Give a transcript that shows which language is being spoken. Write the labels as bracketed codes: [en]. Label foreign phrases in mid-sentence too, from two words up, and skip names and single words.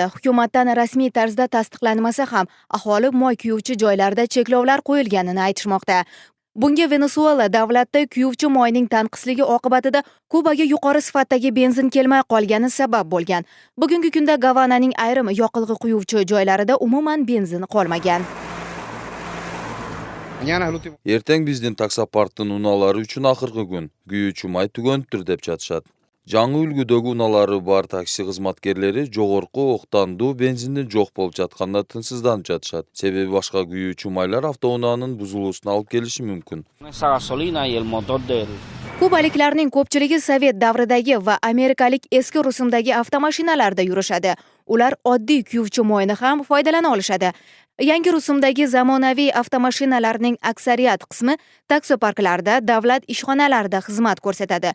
[uz] Hukumatdan rasmiy tarzda tasdiqlanmasa ham, aholi moy kuyuvchi joylarda cheklovlar qo'yilganini aytishmoqda. Bunga Venesuela davlatda kuyuvchi moyning tanqisligi oqibatida Kubaga yuqori sifatdagi benzin kelmay qolgani sabab bo'lgan. Bugungi kunda Gavananing ayrim yoqilg'i quyuvchi joylarida umuman benzin qolmagan. [ky] Эртең биздин таксопарктын унаалары үчүн акыркы күн күйүүчү май түгөнүптүр деп жатышат. Жаңы үлгүдөгү унаалары бар такси кызматкерлери жогорку октандуу бензиндин жок болуп жатканда тынчсызданып жатышат. Себеби башка күйүүчү майлар автоунаанын бузулуусуна алып келиши мүмкүн. [uz] Kubaliklarning ko'pchiligi Sovet davridagi va amerikalik eski rusumdagi avtomashinalarda yurishadi. Ular oddiy kuyuvchi moyni ham foydalana olishadi. Yangi rusumdagi zamonaviy avtomashinalarning aksariyat qismi taksoparklarda, davlat ishxonalarida xizmat ko'rsatadi.